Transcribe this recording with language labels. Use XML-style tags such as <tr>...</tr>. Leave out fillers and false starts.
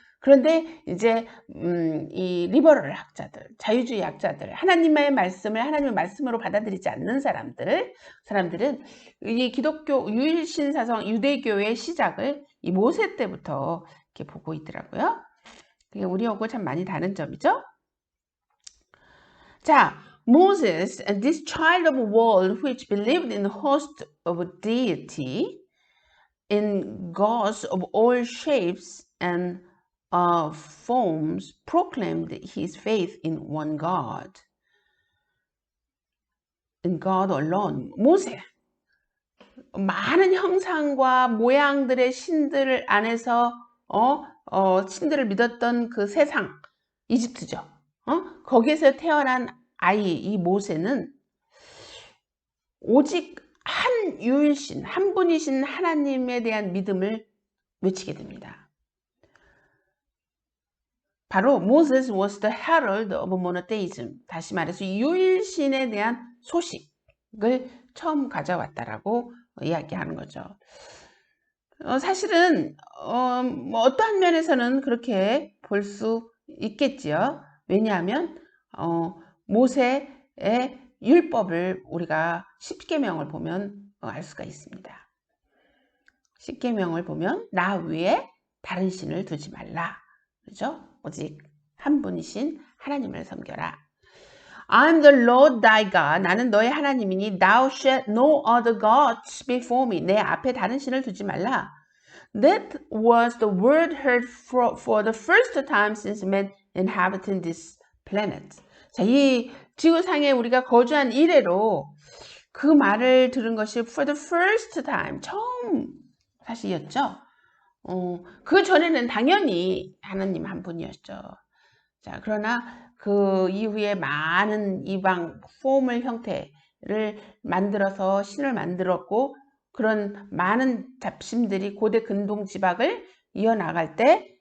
<ko>그런데 이제 이 리버럴 학자들, 자유주의 학자들, 하나님의 말씀을 하나님의 말씀으로 받아들이지 않는 사람들은 이 기독교 유일신 사상 유대교의 시작을 이 모세 때부터 이렇게 보고 있더라고요. 그게 우리하고 참 많이 다른 점이죠.</ko> <en>자, Moses, this child of a world which believed in the host of a deity, in gods of all shapes and forms, proclaimed his faith in one God, in God alone.</en> <ko>모세, 많은 형상과 모양들의 신들 안에서 신들을 믿었던 그 세상, 이집트죠. 거기에서 태어난 아이 이 모세는 오직 한 유일신, 한 분이신 하나님에 대한 믿음을 외치게 됩니다.</ko> <en>바로 Moses was the herald of monotheism.</en> <ko>다시 말해서 유일신에 대한 소식을 처음 가져왔다라고 이야기하는 거죠. 사실은 뭐 어떠한 면에서는 그렇게 볼 수 있겠지요. 왜냐하면 모세의 율법을 우리가 십계명을 보면 알 수가 있습니다. 십계명을 보면 나 외에 다른 신을 두지 말라. 그렇죠? 오직 한 분이신 하나님을 섬겨라.</ko> <en>I'm the Lord thy God.</en> <ko>나는 너의 하나님이니</ko> <en>thou shalt no other gods before me.</en> <ko>내 앞에 다른 신을 두지 말라.</ko> <en>That was the word heard for the first time since men inhabited this planet.</en> <ko>자, 이 지구상에 우리가 거주한 이래로 그 말을 들은 것이</ko> <en>for the first time,</en> <ko>처음 사실이었죠. 그 전에는 당연히 하나님 한 분이었죠. 자, 그러나 그 이후에 많은 이방 포물 형태를 만들어서 신을 만들었고 그런 많은 잡심들이 고대 근동 지방을 이어나갈 때</ko>